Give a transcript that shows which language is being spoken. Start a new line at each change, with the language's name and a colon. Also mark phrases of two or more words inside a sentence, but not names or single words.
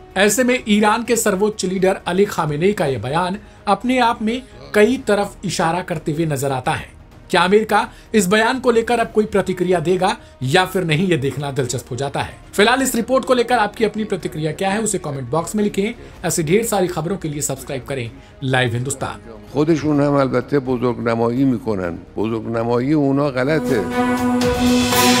Hindi: ऐसे में ईरान के सर्वोच्च लीडर अली खामेनेई का यह बयान अपने आप में कई तरफ इशारा करते हुए नजर आता है। क्या अमेरिका इस बयान को लेकर अब कोई प्रतिक्रिया देगा या फिर नहीं, ये देखना दिलचस्प हो जाता है। फिलहाल इस रिपोर्ट को लेकर आपकी अपनी प्रतिक्रिया क्या है उसे कमेंट बॉक्स में लिखें। ऐसी ढेर सारी खबरों के लिए सब्सक्राइब करें लाइव हिंदुस्तान।
Persian: خودشون هم البته بزرگنمایی میکنن. بزرگنمایی اونا غلطه.